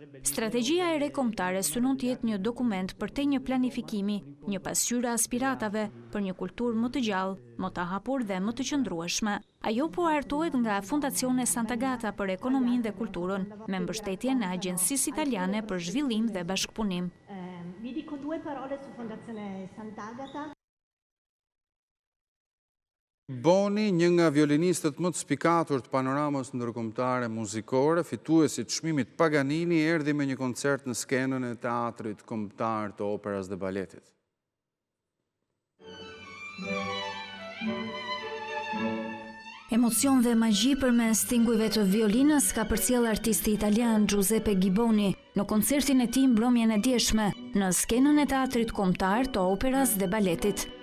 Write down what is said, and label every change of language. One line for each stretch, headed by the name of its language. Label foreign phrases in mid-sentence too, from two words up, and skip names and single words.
Albanian: Strategjia e re kombëtare synon të jetë një dokument për te një planifikimi, një pasqyrë aspiratave për një kulturë më të gjallë, më të hapur dhe më të qëndrueshme. Ajo po hartohet nga Fondazione Sant'Agata për ekonominë dhe kulturën, me mbështetje në Agjencisë Italiane për Zhvillim dhe Bashkëpunim.
Italian: Vi dico 2 parole su Fondazione Sant'Agata.
Albanian: Boni, një nga violinistët më të spikatur të panoramës ndërkombëtare muzikore, fituesi të çmimit Paganini, erdhi me një koncert në skenën e Teatrit Kombëtar të Operës dhe Baletit. Emocion dhe magji përmes tingujve të violinës ka përcjell artisti italian Giuseppe Ghiboni në koncertin e tij mbrëmjen e djeshme në skenën e Teatrit Kombëtar të Operës dhe Baletit.